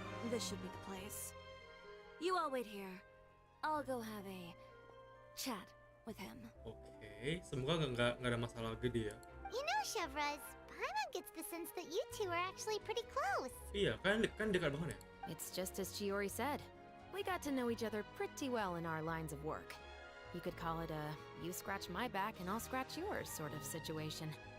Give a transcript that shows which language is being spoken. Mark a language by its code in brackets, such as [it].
[en] This should be the place. You all wait here. I'll go have a chat with him. [id] Oke, semoga nggak ada masalah gede ya. [en] You know, Chevras, Paimon gets the sense that you two are actually pretty close. [id] Iya, kan dekat banget ya. [en] It's just as Chiori said. We got to know each other pretty well in our lines of work. You could call it a you scratch my back and I'll scratch yours sort of situation.